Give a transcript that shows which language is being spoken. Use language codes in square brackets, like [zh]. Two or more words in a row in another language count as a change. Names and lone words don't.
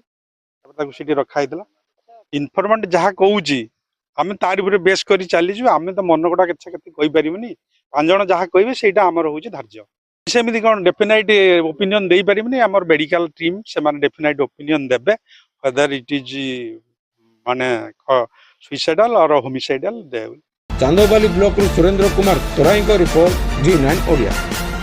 [or] ତାକୁ ସେଠି ରଖା ହେଇଥିଲା। ଇନଫର୍ମାଣ୍ଟ ଯାହା କହୁଛି ଆମେ ତାରି ଉପରେ ବେସ୍ କରି ଚାଲିଛୁ। ଆମେ ତ ମନ ଗଡ଼ା କେତେ କହିପାରିବୁନି। 5 ଜଣ ଯାହା କହିବେ ସେଇଟା ଆମର ହଉଛି ଧାର୍ଯ୍ୟ। ସେମିତି କଣ [en] definite opinion [or] ଦେଇପାରିବୁନି। ଆମର [en] medical team [or] ସେମାନେ [en] definite opinion [or] ଦେବେ [en] whether it is [or] ମାନେ [en] suicidal or homicidal. [or] ଚାନ୍ଦବାଲି ବ୍ଲକରୁ ସୁରେନ୍ଦ୍ର କୁମାର ତରାଇଙ୍କ ରିପୋର୍ଟ, G9 ଓଡ଼ିଆ।